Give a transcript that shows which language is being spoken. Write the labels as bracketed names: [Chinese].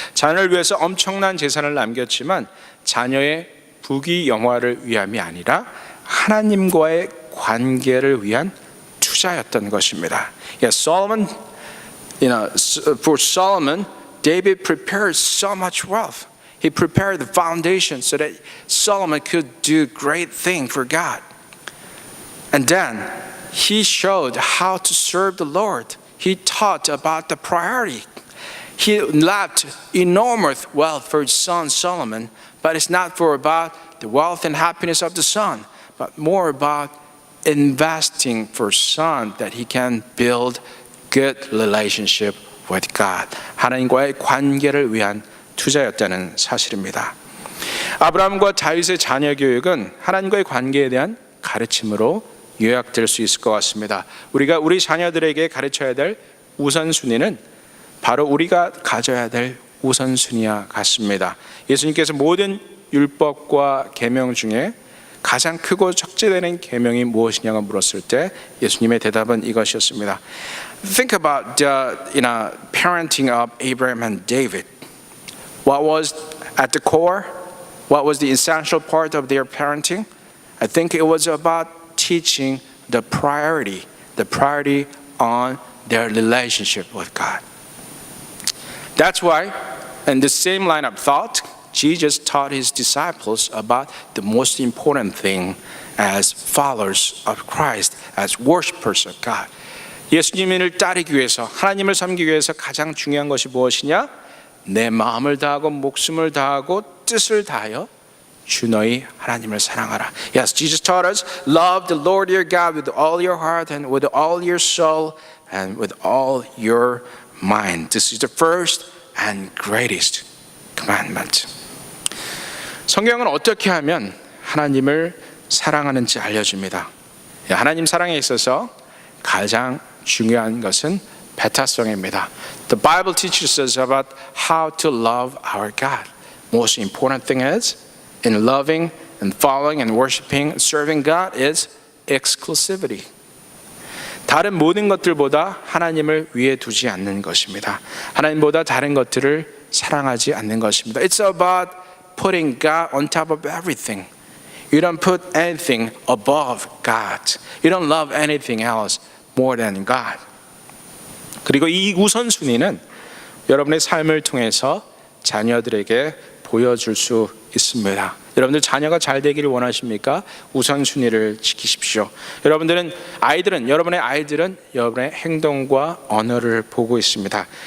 [Korean] 자녀를 위해서 엄청난 재산을 남겼지만 자녀의 부귀 영화를 위함이 아니라 하나님과의 관계를 위한 투자였던 것입니다. [English] Yes, Solomon, for Solomon, David prepared so much wealth. He prepared the foundation so that Solomon could do great things for God. And then he showed how to serve the Lord. He taught about the priority. He left enormous wealth for his son Solomon, but it's not for about the wealth and happiness of the son, but more about investing for son that he can build good relationship with God. [Korean] 하나님과의 관계를 위한 투자였다는 사실입니다. 아브라함과 다윗의 자녀 교육은 하나님과의 관계에 대한 가르침으로 요약될 수 있을 것 같습니다. 우리가 우리 자녀들에게 가르쳐야 될 우선순위는 바로 우리가 가져야 될 우선순위와 같습니다. 예수님께서 모든 율법과 계명 중에 가장 크고 적재되는 계명이 무엇이냐고 물었을 때 예수님의 대답은 이것이었습니다. [English] Think about the parenting of Abraham and David. What was at the core? What was the essential part of their parenting? I think it was about teaching the priority on their relationship with God. That's why, in the same line of thought, Jesus taught his disciples about the most important thing as followers of Christ, as worshipers of God. [Korean] 예수님을 따르기 위해서, 하나님을 섬기기 위해서 가장 중요한 것이 무엇이냐? 내 마음을 다하고 목숨을 다하고 뜻을 다하여 주 너희 하나님을 사랑하라. [English] Yes, Jesus taught us, love the Lord your God with all your heart and with all your soul and with all your mind. This is the first and greatest commandment. [Korean] 성경은 어떻게 하면 하나님을 사랑하는지 알려줍니다. 하나님 사랑에 있어서 가장 중요한 것은 배타성입니다. [English] The Bible teaches us about how to love our God. Most important thing is in loving and following and worshiping, serving God is exclusivity. [Korean] 다른 모든 것들보다 하나님을 위에 두지 않는 것입니다. 하나님보다 다른 것들을 사랑하지 않는 것입니다. [English] It's about putting God on top of everything. You don't put anything above God. You don't love anything else more than God. [Korean] 그리고 이 우선순위는 여러분의 삶을 통해서 자녀들에게 보여줄 수 있습니다. 여러분들 자녀가 잘 되기를 원하십니까? 우선순위를 지키십시오. 여러분의 아이들은 여러분의 행동과 언어를 보고 있습니다.